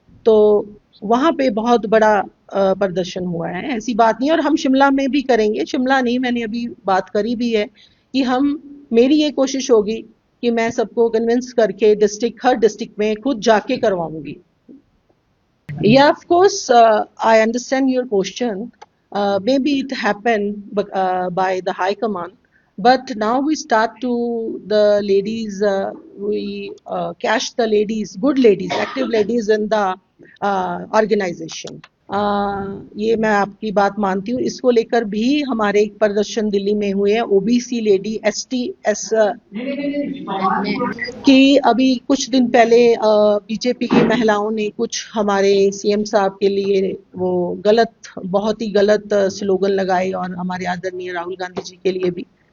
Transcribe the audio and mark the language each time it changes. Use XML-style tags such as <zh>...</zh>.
<hi>तो वहां पे बहुत बड़ा प्रदर्शन हुआ है, ऐसी बात नहीं। और हम शिमला में भी करेंगे, शिमला नहीं, मैंने अभी बात करी भी है कि हम, मेरी ये कोशिश होगी कि मैं सबको कन्विंस करके डिस्ट्रिक्ट, हर डिस्ट्रिक्ट में खुद जाके करवाऊंगी।</hi> <en>Yeah, of course, I understand your question. Maybe it happened by the High Command, but now we start to the ladies. We catch the ladies, good ladies, active ladies in the organization.</en> <hi>ये मैं आपकी बात मानती हूँ। इसको लेकर भी हमारे एक प्रदर्शन दिल्ली में हुए हैं, ओबीसी लेडी, एसटी, एस कि अभी कुछ दिन पहले बीजेपी की महिलाओं ने कुछ हमारे सीएम साहब के लिए वो गलत, बहुत ही गलत स्लोगन लगाए, और हमारे आदरणीय राहुल गांधी जी के लिए भी।</hi>